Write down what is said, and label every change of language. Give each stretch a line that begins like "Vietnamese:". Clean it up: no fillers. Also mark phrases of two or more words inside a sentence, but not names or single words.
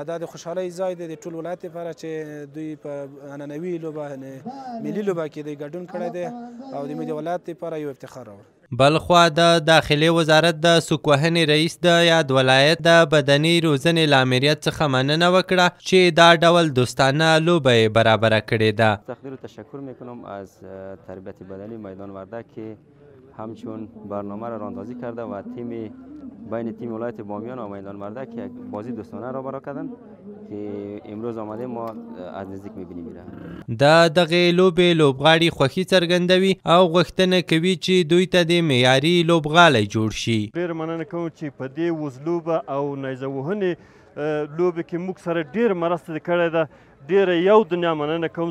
Pashto: دا د خوشحالۍ ځای دی د ټول ولایت لپاره چې دوی په عنعنوي لوبه ملي لوبه کې دوی ګډون کړی دی او د ملي ولایت لپاره یو افتخار راوړ. بلخوا د داخلي وزارت د سوکوهنې رئیس د یاد ولایت د بدني روزنې له امریت څخه مننه وکړه چې دا ډول دوستانه لوبه یې برابره کړې ده.
Persian: تقدیر و تشکر میکنم از تربیت بدنی میدان وردک که همچون برنامه را راندازی کرده و تیم بین تیم ولایت بامیان و میدان وردک یک بازی دوستانه را برپا کردند که امروز آمده ما از نزدیک میبینیم.
Pashto: د دغې لوبې لوبغاړي خوښي څرګندوي او غوښتنه کوي چې دوی ته د معیاري لوبغالی جوړ شي. ډېر مننه کوم چې په دې وزلوبه او نیزه وهنې لوبې کې موږ سره ډېر مرسته کړې ده. ډېره یو دنیا مننه کوم.